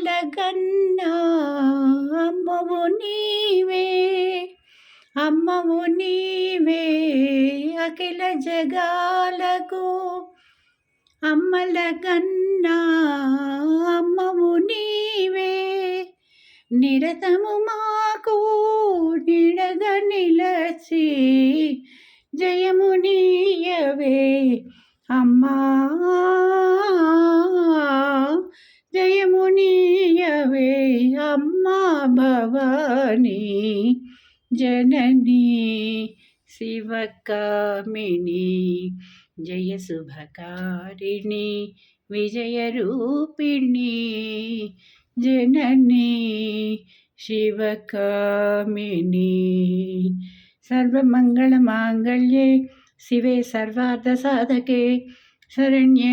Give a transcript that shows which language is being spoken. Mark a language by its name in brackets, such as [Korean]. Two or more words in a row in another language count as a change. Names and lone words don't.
[Telugu] గన్నా అమ్మవు నీవే అమ్మవు నీవే అఖిల జగాలకు అమ్మల గన్నా అమ్మవు నీవే నిరతము మాకు నిడగా నిలచి జయము నీయవే అమ్మా జయము నీయవే అమ్మా భవానీ [Sanskrit] जननी शिवकामिनी जय शुभकारिणी विजयरूपिणी जननी शिवकामिनी सर्वमङ्गलमाङ्गल्ये शिवे सर्वार्थसाधके शरण्ये